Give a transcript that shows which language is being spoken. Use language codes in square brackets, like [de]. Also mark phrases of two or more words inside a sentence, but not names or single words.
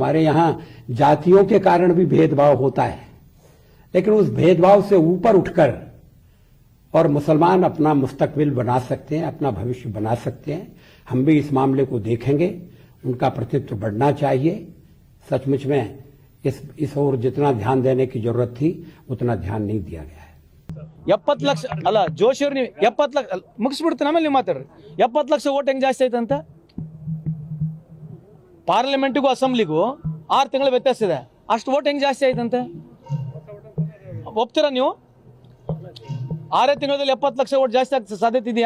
[hi] हमारे यहाँ जातियों के कारण भी भेदभाव होता है, लेकिन उस भेदभाव से ऊपर उठकर और मुसलमान अपना मुस्तकबिल बना सकते हैं, अपना भविष्य बना सकते हैं। हम भी इस मामले को देखेंगे, उनका प्रतिनिधित्व बढ़ना चाहिए। सचमुच में इस ओर जितना ध्यान देने की जरूरत थी उतना ध्यान नहीं दिया गया है। [kn] 70 ಲಕ್ಷ ಅಲ್ಲ ಜೋಶಿ ಅವ್ರು, ನೀವು 70 ಲಕ್ಷ ಮುಗಿಸ್ಬಿಡ್ತೀನಿ, ಆಮೇಲೆ ನೀವು ಮಾತಾಡ್ರಿ. 70 ಲಕ್ಷ ಓಟ್ ಹೆಂಗೆ ಜಾಸ್ತಿ ಆಯ್ತಂತ? ಪಾರ್ಲಿಮೆಂಟಿಗೂ ಅಸೆಂಬ್ಲಿಗೂ 6 ತಿಂಗಳ ವ್ಯತ್ಯಾಸ ಇದೆ. ಅಷ್ಟು ಓಟ್ ಹೆಂಗೆ ಜಾಸ್ತಿ ಆಯ್ತಂತೆ? ಒಪ್ತೀರಾ ನೀವು? 6 ತಿಂಗಳಲ್ಲಿ 70 ಲಕ್ಷ ಓಟ್ ಜಾಸ್ತಿ ಆಗ್ತದೆ ಸಾಧ್ಯತೆ ಇದೆಯಾ?